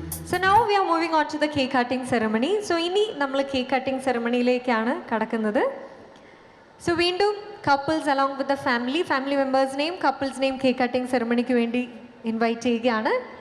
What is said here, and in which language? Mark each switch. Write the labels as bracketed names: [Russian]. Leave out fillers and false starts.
[English] So now we are moving on to the cake cutting ceremony. [Malayalam] So ഇനി നമ്മൾ cake cutting സെറമണിയിലേക്കാണ് കടക്കുന്നത്. [English] So വീണ്ടും couples along with the family members name couples name cake cutting ceremonyക്ക് വേണ്ടി [Malayalam] invite ചെയ്യുകയാണ്.